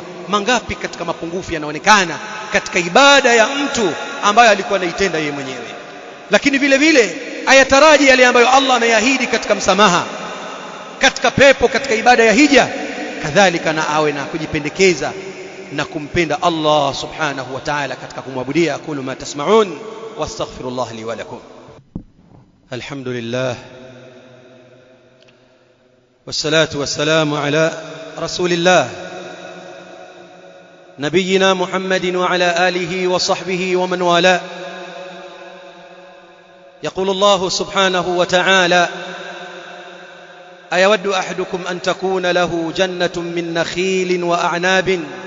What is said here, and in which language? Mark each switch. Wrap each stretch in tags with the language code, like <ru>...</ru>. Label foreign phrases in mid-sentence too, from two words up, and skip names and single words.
<sw>Mangapi katika mapungufu yanaonekana katika ibada ya mtu ambayo alikuwa anaitenda yeye mwenyewe. Lakini vile vile ayataraji yale ambayo Allah ameahidi katika msamaha, katika pepo, katika ibada ya hija, kadhalika na awe na kujipendekeza na kumpenda Allah</sw> <ar>سبحانه وتعالى</ar> <sw>katika kumwabudia.</sw> <ar>أقول ما تسمعون وأستغفر الله لي ولكم. الحمد لله والصلاة والسلام على رسول الله نبينا محمد وعلى آله وصحبه ومن والاه. يقول الله سبحانه وتعالى: أيود أحدكم أن تكون له جنة من نخيل وأعناب</ar>